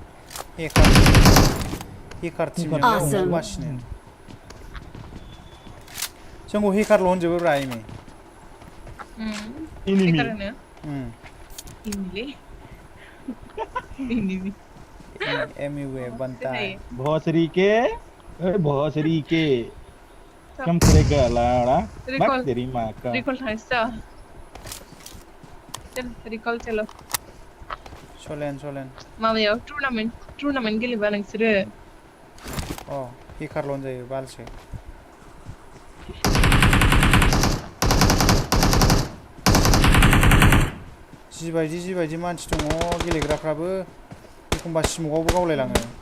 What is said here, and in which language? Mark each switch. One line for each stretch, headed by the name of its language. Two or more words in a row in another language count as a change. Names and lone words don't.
Bodo: हेकार टिमजों मावगासिनो जोंखौ हेकारल' होनजोबो ब्रा एमि हेकार होनो एनिमि
Hindi: एमइउ बनता है भोसरी के कम करेगा लाड़ा बात तेरी माँ का
Bodo: रिकल थांसै रिकल चलो सोलेन माबायाव टुर्नामेन्ट गेलेबा नोंसोरो हेकारल' होनजायो बालसो जिबायदि मानसि दङ गेलेग्राफ्राबो एखमबा स्मकआवबो गावलायलाङो